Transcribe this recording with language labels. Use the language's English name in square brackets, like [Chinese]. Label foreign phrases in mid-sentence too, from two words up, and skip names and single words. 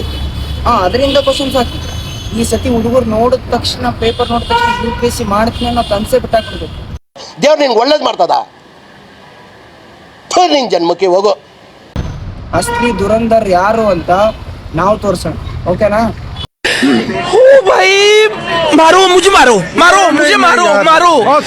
[Kannada] ಅದರಿಂದ ಕ್ವಶನ್ಸ್ ಹಾಕಿ. ಈ ಸತಿ ಹುಡುಗರು ನೋಡಿದ ತಕ್ಷಣ, ಪೇಪರ್ ನೋಡಿದ ತಕ್ಷಣ UPSC ಮಾಡ್ತೀನಿ ಅನ್ನೋ ಕನ್ಸೆಪ್ಟ್ ಹಾಕ್ಬಿಡ್ಬೇಕು. ದೇವ್ರು ನಿಂಗೆ ಒಳ್ಳೇದು ಮಾಡ್ತದ, ನಿನ್ ಜನ್ಮಕ್ಕೆ ಹೋಗು. ಅಸ್ಲಿ ದುರಂಧರ್ ಯಾರು ಅಂತ ನಾವು ತೋರ್ಸೋಣ, ಓಕೆನಾ? [Hindi] ओ भाई मारो मुझे, मारो मारो मुझे, मारो मारो।